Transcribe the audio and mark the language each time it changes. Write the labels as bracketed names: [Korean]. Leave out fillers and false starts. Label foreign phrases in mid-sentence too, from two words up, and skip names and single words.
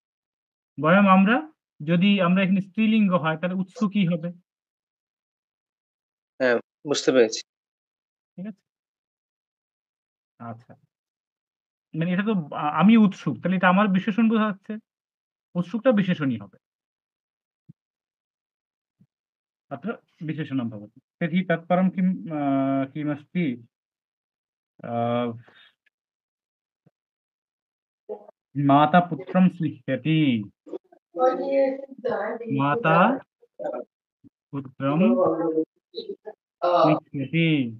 [Bangla] বয়ম যদি আমরা এখানে স্ত্রীলিঙ্গ হয় তাহলে উৎসুকই হবে, হ্যাঁ, বুঝতে পেরেছি। ঠিক আছে? আচ্ছা, মানে এটা তো আমি উৎসুক, তাহলে এটা আমার বিশেষণ বোঝা যাচ্ছে। উৎসুকটা বিশেষণই হবে। [Sanskrit] अत्र विशेषणं भवति। तर्हि तत्परं किमस्ति? माता पुत्रं स्निह्यति। माता पुत्रं स्निह्यति।